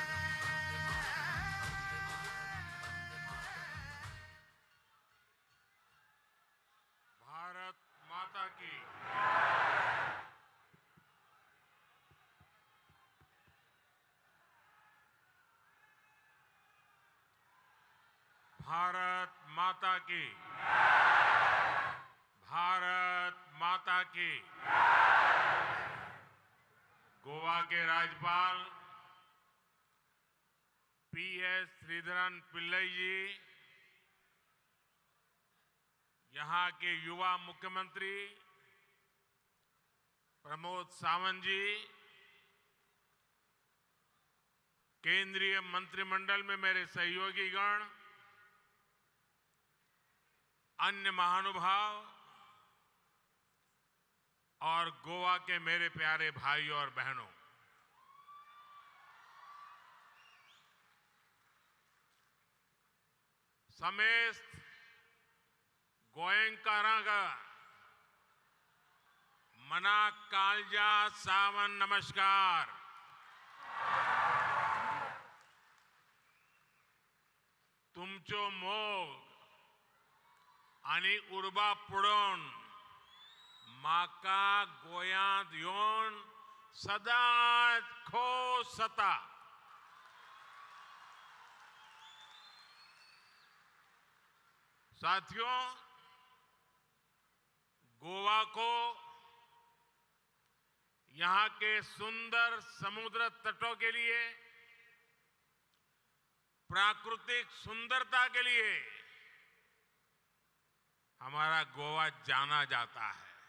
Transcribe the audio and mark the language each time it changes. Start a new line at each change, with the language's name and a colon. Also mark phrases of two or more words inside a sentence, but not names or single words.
Hindi: भारत माता की भारत माता की भारत माता की। गोवा के राज्यपाल PS श्रीधरन पिल्लई जी, यहाँ के युवा मुख्यमंत्री प्रमोद सावंत जी, केंद्रीय मंत्रिमंडल में मेरे सहयोगी गण, अन्य महानुभाव और गोवा के मेरे प्यारे भाइयों और बहनों, समेत
Konkani: गोयंकारांगा मना कालजा सावन नमस्कार तुमचो मोग आणि उर्बा पुढून माका गोयांत येऊन सदाच खोस जाता.
Hindi: साथियों, गोवा को यहाँ के सुंदर समुद्र तटों के लिए, प्राकृतिक सुंदरता के लिए हमारा गोवा जाना जाता है.